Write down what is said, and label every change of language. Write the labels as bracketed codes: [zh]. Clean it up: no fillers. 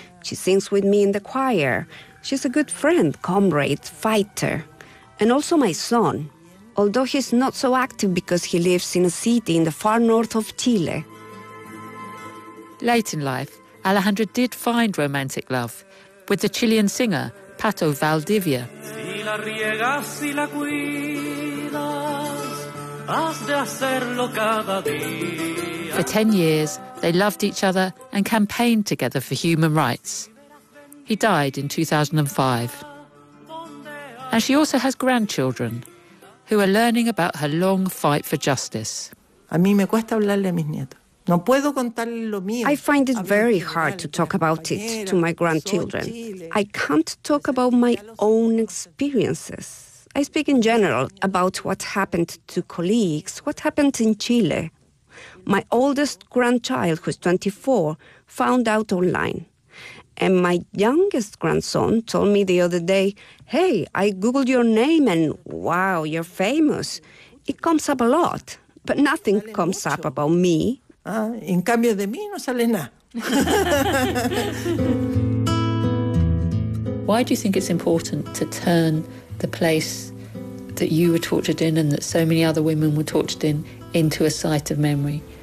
[en] She sings with me in the choir. She's a good friend, comrade, fighter. And also my son, although he's not so active because he lives in a city in the far north of Chile. Late in life, Alejandra did find romantic love with the Chilean singer, Pato Valdivia. [es] Si la riegas, si la cuidas, has de hacerlo cada día. [en] For 10 years, they loved each other and campaigned together for human rights. He died in 2005. And she also has grandchildren who are learning about her long fight for justice. I find it very hard to talk about it to my grandchildren. I can't talk about my own experiences. I speak in general about what happened to colleagues, what happened in Chile. My oldest grandchild, who is 24, found out online. And my youngest grandson told me the other day, hey, I Googled your name and wow, you're famous. It comes up a lot, but nothing comes up about me. [es] In cambio de mí no sale nada. [en] Why do you think it's important to turn the place that you were tortured in and that so many other women were tortured in into a site of memory?